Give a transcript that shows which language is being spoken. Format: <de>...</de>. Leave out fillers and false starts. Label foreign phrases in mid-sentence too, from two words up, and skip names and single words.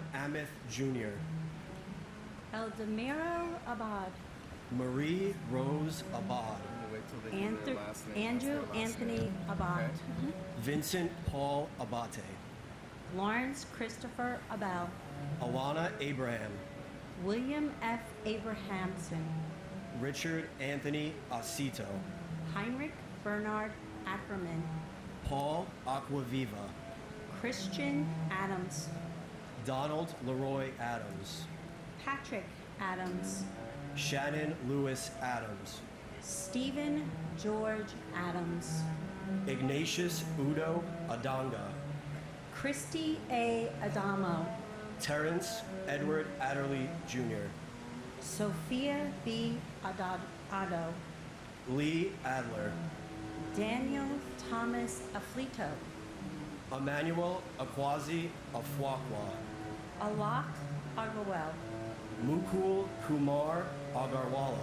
<en>Hemeth Jr., Eldemiro Abad, Marie Rose Abad, Wait till they do their last name. Andrew That's their last Anthony name. Abad, Okay. Vincent Paul Abate, Lawrence Christopher Abel, Alana Abraham, William F. Abrahamson, Richard Anthony Acito, Heinrich Bernard Ackerman, Paul Aquaviva, Christian Adams, Donald Leroy Adams, Patrick Adams, Shannon Lewis Adams, Stephen George Adams, Ignatius Udo Adanga, Christy A. Adamo, Terrence Edward Adderley Jr., Sophia B. Addo, Lee Adler, Daniel Thomas Aflito, Emmanuel Akwazi Afwakwa, Alak Agawel, Mukul Kumar Agarwala,</en>